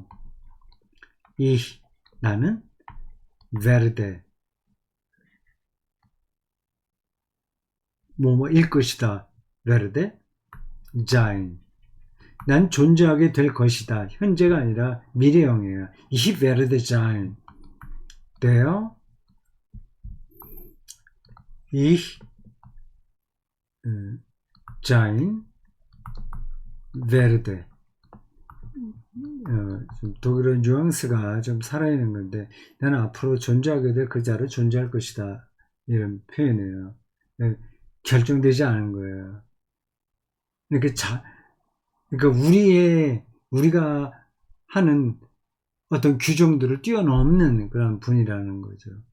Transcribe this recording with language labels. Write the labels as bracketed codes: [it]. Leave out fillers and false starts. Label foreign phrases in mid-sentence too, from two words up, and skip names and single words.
[ko] 이 나는 베르데 뭐뭐일 것이다. [de] werde sein [ko] 난 존재하게 될 것이다. 현재가 아니라 미래형이에요. [de] Ich werde sein. 돼요? Ich sein werde. [ko] 좀 독일어 뉘앙스가 좀 살아있는 건데 나는 앞으로 존재하게 될 그 자를 존재할 것이다. 이런 표현이에요. 결정되지 않은 거예요. 그러니까 우리가 하는 어떤 규정들을 뛰어넘는 그런 분이라는 거죠.